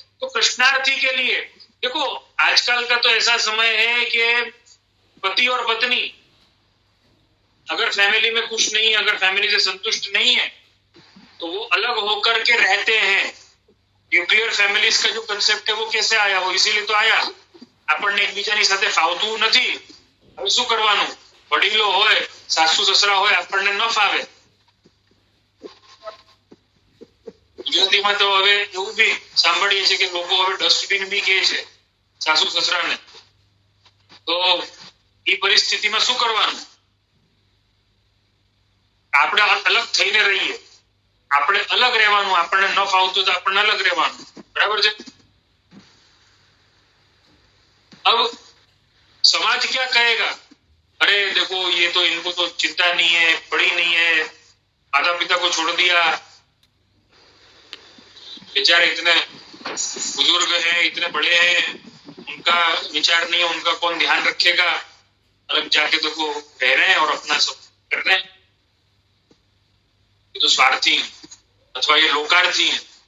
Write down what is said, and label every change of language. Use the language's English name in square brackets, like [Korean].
[Hindi] तो कृष्णार्थी के लिए देखो आजकल का तो ऐसा समय है कि पति और पत्नी अगर फैमिली में खुश नहीं है, अगर फैमिली से संतुष्ट नहीं है, तो वो अलग होकर के रहते हैं। न्यूक्लियर फैमिलीज का जो कंसेप्ट है वो कैसे आया? वो इसीलिए तो आया, [Gujarati] આપણને એકબીજાની સાથે ફાવતું નથી, હવે શું કરવાનું? વડીલો હોય, સાસુ સસરા હોય, આપણને ન ફાવે। ગુજરાતીમાં તો હવે એવું બી સાંભળીએ છીએ કે લોકો હવે ડસ્ટબિન બી કહે છે સાસુ સસરાને। તો એ પરિસ્થિતિમાં શું કરવાનું? આપણે અલગ થઈને રહીએ, આપણે અલગ રહેવાનું, આપણને ન ફાવતું તો આપણને અલગ રહેવાનું, બરાબર છે. [Hindi] अब समाज क्या कहेगा, अरे देखो ये तो इनको तो चिंता नहीं है, पढ़ी नहीं है, माता पिता को छोड़ दिया, बेचारे इतने बुजुर्ग हैं, इतने बड़े हैं, उनका विचार नहीं है, उनका कौन ध्यान रखेगा, अलग जाके देखो रह रहे हैं और अपना सब कर रहे हैं, ये तो स्वार्थी है अथवा ये लोकार्थी है.